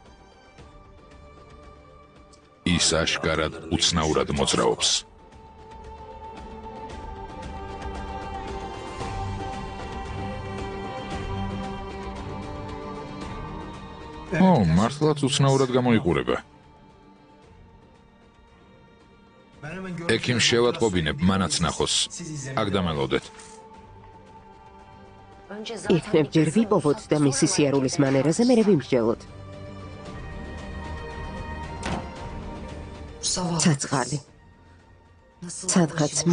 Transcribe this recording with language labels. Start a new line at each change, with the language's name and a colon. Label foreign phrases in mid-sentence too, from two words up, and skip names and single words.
Georgian: ის აშკარად უცნაურად მოძრაობს. ო, მართლაც უცნაურად გამოიყურება.
Turkish: Ben hemen
Georgian: ექიმ შევატყობინებ მანაც ნახოს. აქ დამელოდეთ.
Turkish: Önce zaten
Georgian: იქნებ
Turkish: bir
Georgian: ჯერ
Turkish: kızın
Georgian: ვიპოვოთ და
Turkish: olsa
Georgian: მისი
Turkish: sonra
Georgian: სიარულის მანერაზე მერე ვიმსჯელოთ.
Turkish: Zavallı.
Georgian: ცაცხალი.
Turkish: Nasıl
Georgian: სადღაც
Turkish: uğraşıyor?